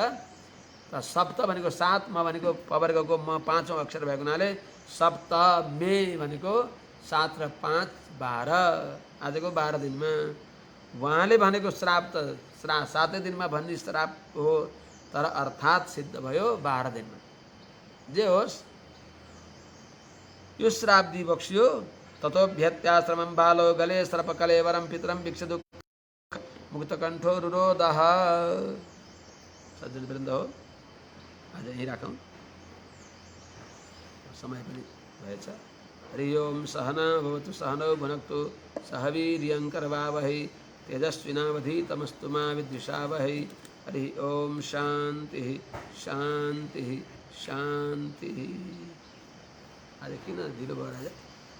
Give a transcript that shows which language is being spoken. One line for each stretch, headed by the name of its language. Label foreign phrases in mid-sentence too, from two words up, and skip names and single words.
Nepali: र सप्त भनेको 7 म भनेको पवर्गको म 5औं अक्षर भएको हुनाले सप्तमे भनेको 7 र 5 12, आजको 12 दिनमा। उहाँले भनेको श्राप त 7 दिनमा भन्ने श्राप हो, तर अर्थात् सिद्ध भयो 12 दिनमा। जे होस् यो श्राप दिबक्स्यो।
Sanskrit: ततोभ्यत्याश्रमं बालो गले सर्पकलेवरं पितरं भिक्षदुःख मुक्तकण्ठो रुरोदः।
Nepali: सज्जनवृन्द हो, आज यहीँ राखौँ, समय पनि भएछ।
Sanskrit: हरि ओम सहना भवतु सहनौ भुनक्तु सह वीर्यङ्करवावहै तेजस्विनावधीतमस्तु मा विद्विषावहै। हरि ओम शान्ति शान्ति शान्ति।
Nepali: आज किन ढिलो भयो राजा?